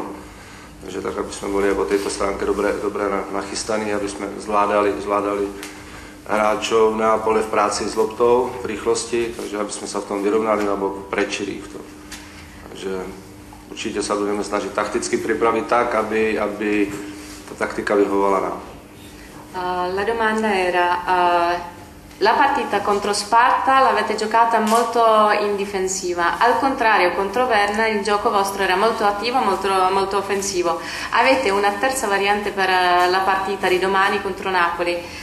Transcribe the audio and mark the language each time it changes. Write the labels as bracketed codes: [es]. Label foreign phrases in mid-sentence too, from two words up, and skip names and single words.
[sk] Takže tak, aby sme boli aj po tejto stránke dobre nachystaní, aby sme zvládali hráčov Neapole v práci s loptou, v rýchlosti, takže aby sme sa v tom vyrovnali alebo prečili v tom. Takže určite sa budeme snažiť takticky pripraviť tak, aby tá taktika vyhovovala nám. [it] La domanda era, La partita contro Sparta l'avete giocata molto in difensiva, al contrario contro Verna il gioco vostro era molto attivo, molto offensivo. Avete una terza variante per la partita di domani contro Napoli.